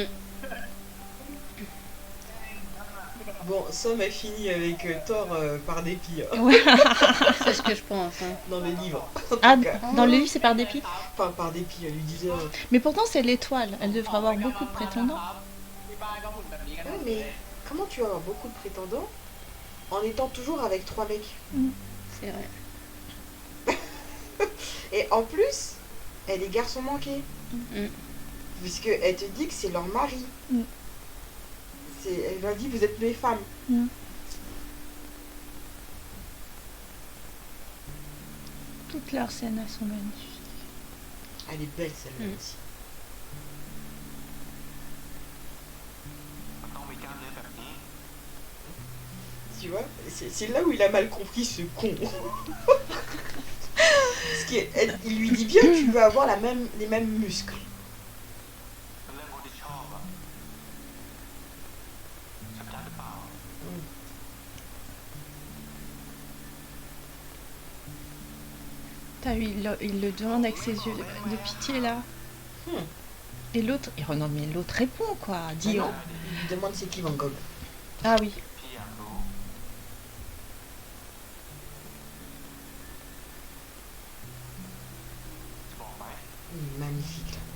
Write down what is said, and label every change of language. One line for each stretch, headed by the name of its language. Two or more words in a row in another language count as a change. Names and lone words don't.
French: Bon, Som a fini avec Thor par dépit. Hein. Ouais. C'est ce que je pense. Hein. Dans le livre. En Ah, tout cas. dans le livre, c'est par dépit. Enfin, par dépit, elle lui disait. Mais pourtant, c'est l'étoile. Elle devrait avoir beaucoup de prétendants.
Thai: ที่บ้านก็หุ่นแบบนี้กัน
French: Ouais, mais comment tu vas avoir beaucoup de prétendants en étant toujours avec 3 mecs? C'est vrai. Et en plus, elle est garçon manqué. Puisque elle te dit que c'est leur mari. Elle leur dit vous êtes mes femmes. Toutes leurs scènes, elles sont magnifiques. Elle est belle celle-là aussi.
Thai: มันต้องมีกล้ามเนื้อแบบนี้
French: Tu vois, c'est là où il a mal compris ce con. Parce qu'il lui dit bien que tu veux avoir les mêmes muscles.
Thai: เป็นเรื่องคนที่ชอบอะสัญญาหรือเปล่า
French: T'as vu, il le demande avec ses yeux de pitié là. Et l'autre, non mais l'autre répond quoi. Dis Non, il lui demande c'est qui Van Gogh. Ah oui.
Thai: พี่อยากรู้จะบอกไหม
French: Il est magnifique là.